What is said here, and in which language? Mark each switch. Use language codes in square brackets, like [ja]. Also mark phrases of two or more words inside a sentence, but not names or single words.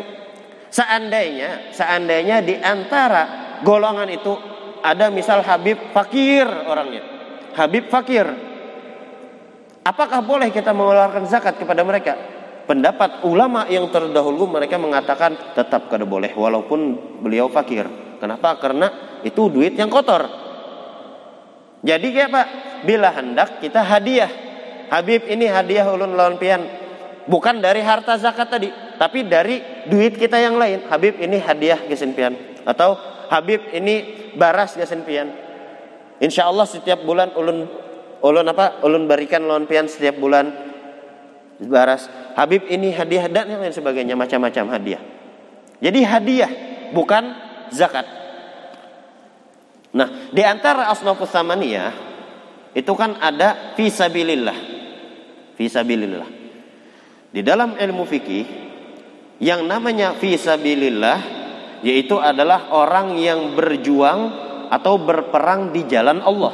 [id] Seandainya di antara golongan itu ada misal Habib fakir orangnya, Habib fakir, apakah boleh kita mengeluarkan zakat kepada mereka? Pendapat ulama yang terdahulu mereka mengatakan tetap kada boleh walaupun beliau fakir. Kenapa? Karena itu duit yang kotor. Jadi kayak Pak, bila hendak kita hadiah, Habib ini hadiah [bjn] ulun lawan pian, [id] bukan dari harta zakat tadi, tapi dari duit kita yang lain. [bjn] Habib ini hadiah gesen pian, atau Habib ini baras gesen pian. [ar] إن شاء الله [bjn] setiap bulan ulun berikan lawan pian setiap bulan baras. [id] Habib ini hadiah dan yang lain sebagainya, macam-macam hadiah. Jadi hadiah bukan zakat. Nah, di antara [ar] الأصناف الثمانية [id] itu kan ada fisabilillah. Fisabilillah. Di dalam ilmu fikih yang namanya fisabilillah yaitu adalah orang yang berjuang atau berperang di jalan Allah.